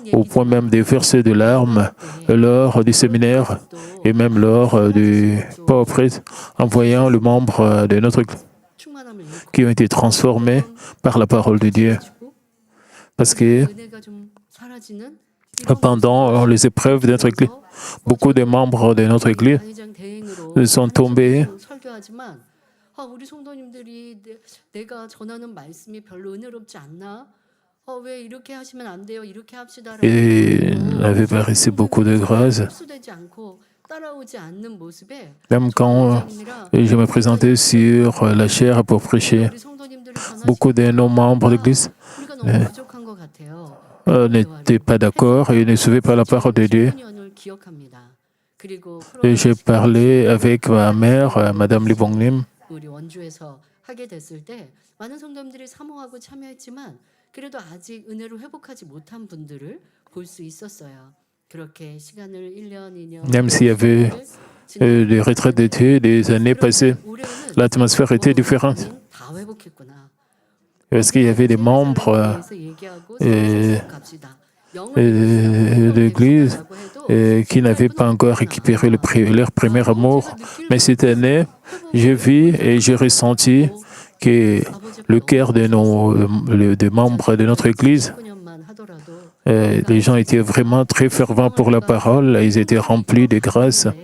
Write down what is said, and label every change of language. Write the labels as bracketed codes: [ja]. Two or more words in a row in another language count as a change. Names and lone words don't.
[fr] au point même de verser de larmes lors du séminaire et même lors du PowerPoint, en voyant le membre de notre Église qui ont été transformés par la parole de Dieu. Parce que pendant les épreuves de notre Église, beaucoup de membres de notre Église sont tombés. [ko] 우리 성도님들이 내가 전하는 말씀이 별로 은혜롭지 않나? 왜 이렇게 하시면 안 돼요? 이렇게 합시다라고. [fr] Et n'avait pas reçu beaucoup de grâce. Même quand je me présentais sur la chaire pour prêcher, beaucoup de nos membres de l'Église n'étaient pas d'accord et ne suivaient pas la parole de Dieu. Et j'ai parlé avec ma mère, Madame Lee Bong-nim. [ko] 우리 원주에서 하게 됐을 때 많은 성도님들이 사모하고 참여했지만 그래도 아직 은혜로 회복하지 못한 분들을 볼 수 있었어요. 그렇게 시간을 1년, 2년 [fr] Même s'il y avait des retraites d'été, des années passées, l'atmosphère était différente. [ko] 다 회복했구나. [fr] Parce qu'il y avait des membres de l'Église qui n'avaient pas encore récupéré leur premier amour. Mais cette année, j'ai vu et j'ai ressenti que le cœur des membres de notre Église, les gens étaient vraiment très fervents pour la parole, ils étaient remplis de grâce.